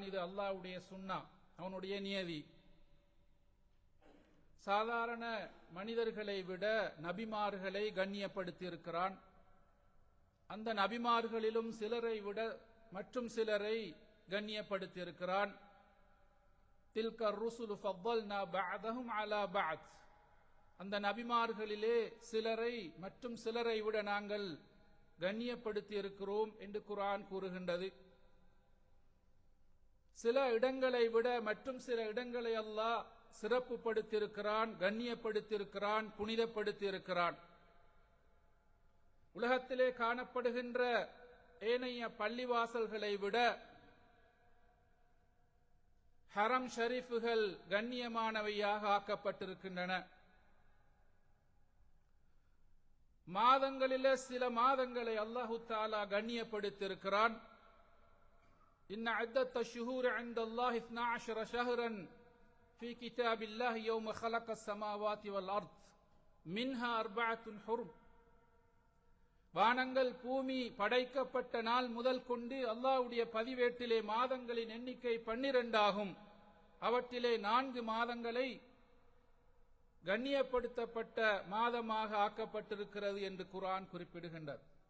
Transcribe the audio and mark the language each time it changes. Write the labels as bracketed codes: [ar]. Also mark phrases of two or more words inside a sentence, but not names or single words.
[ta] இது அல்லாஹ்வுடைய சுன்னா, அவனுடைய நியதி. சாதாரண மனிதர்களை விட நபிமார்களை கண்ணியப்படுத்தி இருக்கிறான். அந்த நபிமார்களிலும் சிலரை விட மற்றும் சிலரை கண்ணியப்படுத்தி இருக்கிறான். [ar] تلك الرسل فضلنا بعضهم على بعض. [ta] அந்த நபிமார்களிலே சிலரை மற்றும் சிலரை விட நாங்கள் கண்ணியப்படுத்தி இருக்கிறோம் என்று குர்ஆன் கூறுகின்றது. சில இடங்களை விட மற்றும் சில இடங்களை அல்லாஹ் சிறப்பு படுத்தியிருக்கிறான், கண்ணியப்படுத்தியிருக்கிறான், புனிதப்படுத்தியிருக்கிறான். உலகத்திலே காணப்படுகின்ற ஏனைய பள்ளிவாசல்களை விட ஹரம் ஷரீஃபுகள் கண்ணியமானவையாக ஆக்கப்பட்டிருக்கின்றன. மாதங்களிலே சில மாதங்களை [ar] الله تعالى [ta] கண்ணியப்படுத்தியிருக்கிறான். [ar] إن عدة الشهور عند الله 12 شهرا في كتاب الله يوم خلق السماوات والأرض منها 4 حرم. [ta] வானங்கள் பூமி படைக்கப்பட்ட நாள் முதல் கொண்டு அல்லாஹ்வுடைய பதிவேட்டிலே மாதங்களின் எண்ணிக்கை 12 ஆகும். அவற்றிலே 4 மாதங்களை கண்ணியப்படுத்தப்பட்ட மாதமாக ஆக்கப்பட்டிருக்கிறது என்று குர்ஆன் குறிப்பிடுகின்றது.